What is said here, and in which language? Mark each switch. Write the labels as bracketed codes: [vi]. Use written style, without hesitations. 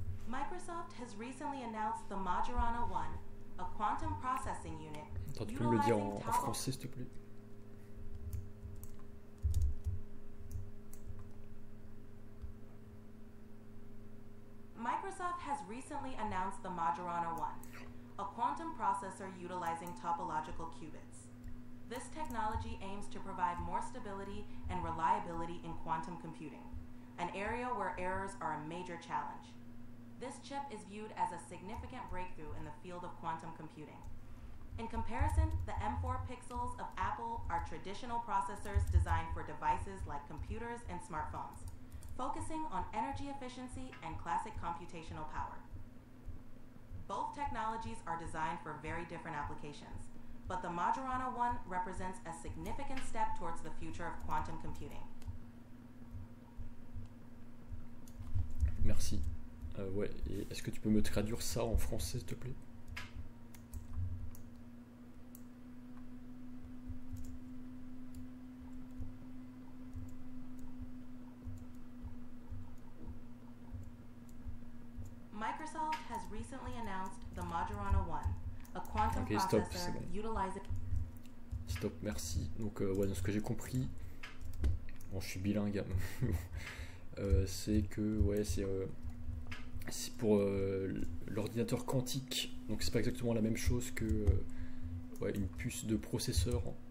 [en] Microsoft has recently announced the Majorana 1, a quantum processing unit. [fr] Attends, tu peux me le dire en français, s'il te plaît? [en] Microsoft has recently announced the Majorana 1, a quantum processor utilizing topological qubits. This technology aims to provide more stability and reliability in quantum computing, an area where errors are a major challenge. This chip is viewed as a significant breakthrough in the field of quantum computing. In comparison, the M4 Pixels of Apple are traditional processors designed for devices like computers and smartphones, focusing on energy efficiency and classic computational power. Both technologies are designed for very different applications, but the Majorana 1 represents a significant step towards the future of quantum computing. [fr] Merci. Ouais, et est-ce que tu peux me traduire ça en français, s'il te plaît? [en] Microsoft has recently announced the Majorana 1, a quantum Ok, stop, processor [fr] c'est bon. [en] utilizing... [fr] Stop, merci. Donc, ouais, dans ce que j'ai compris, bon, je suis bilingue, c'est que, ouais, c'est pour l'ordinateur quantique. Donc, c'est pas exactement la même chose que ouais, une puce de processeur.